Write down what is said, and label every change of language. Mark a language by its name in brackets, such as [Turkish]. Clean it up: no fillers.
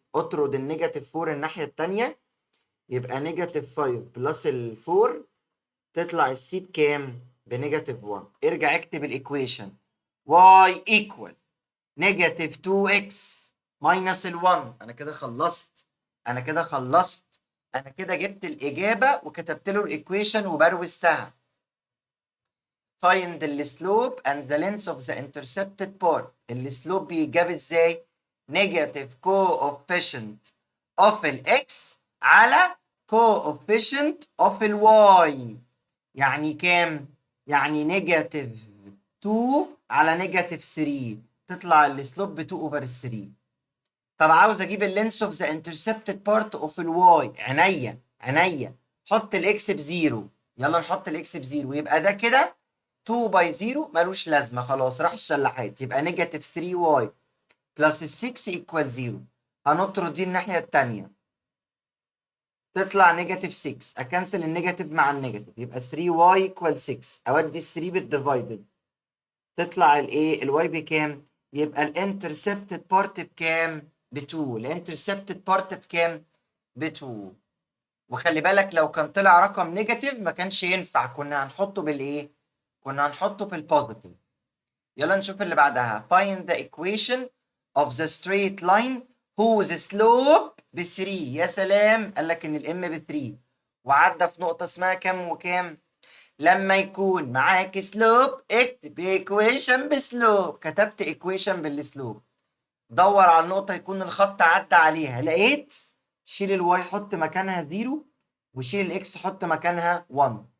[Arabic] اطرد النيجاتيف 4 الناحية التانية، يبقى نيجاتيف 5 بلس ال 4 تطلع السي بكام؟ بنيجاتيف 1. ارجع اكتب الايكويشن y ايكوال نيجاتيف 2x ماينس ال 1. انا كده خلصت، انا كده خلصت، انا كده جبت الاجابه وكتبت له الايكويشن وبروزتها. [English] find the slope and the length of the intercepted part. [Arabic] السلوب بيجاب ازاي؟ [English] negative coefficient of x على coefficient of y. [Arabic] يعني كام؟ يعني نيجاتيف 2 على نيجاتيف 3، تطلع السلوب ب 2 اوفر 3. طب عاوز اجيب اللينس اوف ذا انترسبتد بارت اوف الواي. عينيا حط الاكس بزيرو. يلا نحط الاكس بزيرو، يبقى ده كده 2 باي 0 ملوش لازمه، خلاص راح الشلاحات. يبقى نيجاتيف 3 واي بلس 6 ايكوال 0. هنطرد دي الناحيه الثانيه، تطلع نيجاتيف 6. اكنسل النيجاتيف مع النيجاتيف، يبقى 3 واي ايكوال 6. اودي 3 بالديفايدد، تطلع الايه الواي بكام؟ يبقى الانترسبتد بارت بكام؟ ب 2. الانترسبتد بارت بكام؟ ب 2. وخلي بالك لو كان طلع رقم نيجاتيف ما كانش ينفع، كنا هنحطه بالايه؟ كنا هنحطه بالبوزيتيف. يلا نشوف اللي بعدها. [English] find the equation of the straight line whose slope ب 3. [Arabic] يا سلام، قال لك ان الام ب 3 وعدى في نقطة اسمها كام وكام؟ لما يكون معاك سلوب اكتب ايكويشن بسلوب. كتبت ايكويشن بالسلوب. دور على النقطة يكون الخط عدى عليها، لقيت شيل الواي حط مكانها 0 وشيل الاكس حط مكانها 1.